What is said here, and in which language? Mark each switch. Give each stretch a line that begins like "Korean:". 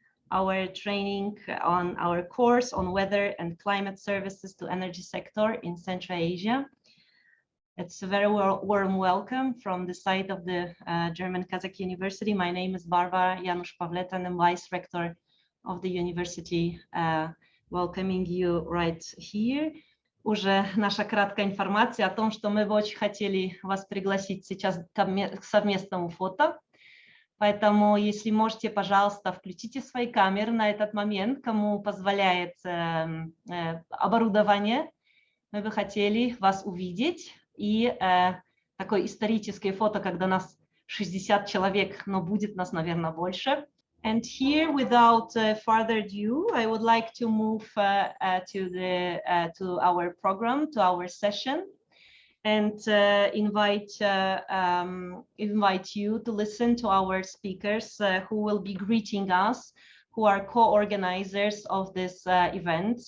English: Our training on our course on weather and climate services to energy sector in Central Asia. It's a very warm welcome from the side of the German Kazakh University. My name is Barbara Janusz Pawleta and I'm Vice Rector of the University, welcoming you right here.
Russian: Уже наша краткая информация о том, что мы бы очень хотели вас пригласить сейчас к совместному фото. Поэтому, если можете, пожалуйста, включите свои камеры на этот момент, кому позволяет оборудование. Мы бы хотели вас увидеть. И такое историческое фото, когда нас 60 человек, но будет нас, наверное, больше.
English: And here, without further ado, I would like to move to our program, to our session, and invite you to listen to our speakers who will be greeting us, who are co-organizers of this event.